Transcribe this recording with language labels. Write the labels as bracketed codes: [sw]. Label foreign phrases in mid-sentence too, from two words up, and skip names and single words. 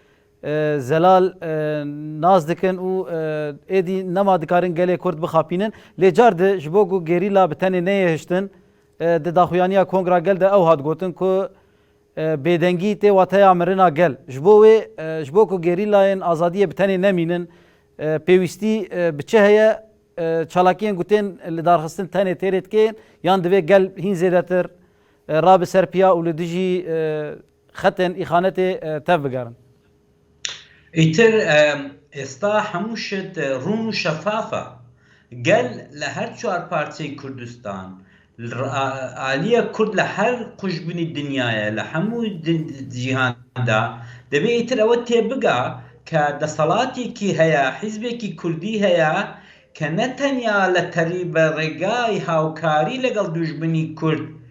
[ku] zelal naz dikin û êdî nema dikarin gelê Kurd bixapînin lê car de ji bo ku gerîla bi tenê neyêhiştin di daxuyaniya kongra gel de ew hat gotin ku bêdengî tê wateya mirina gel ji bo wê ji bo ku gerîlayên azadiyê bi tenê nemînin pêwîstî bi çi heye çalakiyên gotên li darxistin tenê têrê dikên yan divê gel hîn zêdetir rabı serpiya û li dijî xetên îxanetê tev bigerin. [ckb] ئیتر ئێستا هەموو شت ڕوون و شەفافە گەل لە هەر چوار پارچەی کوردستان ئالیە کورد لە هەر قوشبنی دنیاە لە هەموو جیهاندا دەبێت ئیتر ئەوە تێبگا کە دەسەڵاتێکی هەیە حیزبێکی کوردی هەیە کە نەتەنیا لە تەریبە ڕێگای هاوکاری لەگەڵ دوژمنی کورد